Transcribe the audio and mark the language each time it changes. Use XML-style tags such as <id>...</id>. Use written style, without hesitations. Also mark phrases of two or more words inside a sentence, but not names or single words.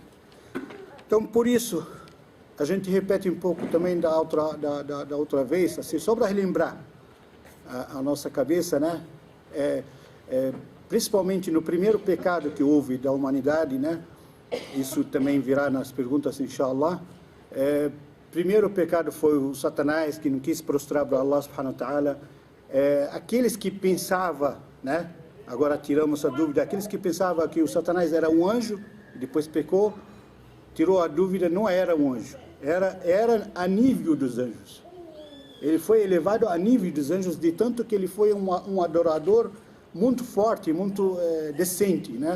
<pt>Então, por isso, a gente repete um pouco também da outra vez, assim, só para relembrar a nossa cabeça, né? Principalmente no primeiro pecado que houve da humanidade, né? Isso também virá nas perguntas, inshallah. Primeiro pecado foi o Satanás, que não quis prostrar para</pt> <ar>الله سبحانه وتعالى.</ar> <pt>Aqueles que pensavam, né? Agora tiramos a dúvida, aqueles que pensavam que o Satanás era um anjo, depois pecou, tirou a dúvida, não era um anjo, era a nível dos anjos. Ele foi elevado a nível dos anjos, de tanto que ele foi um adorador muito forte, muito decente, né?</pt>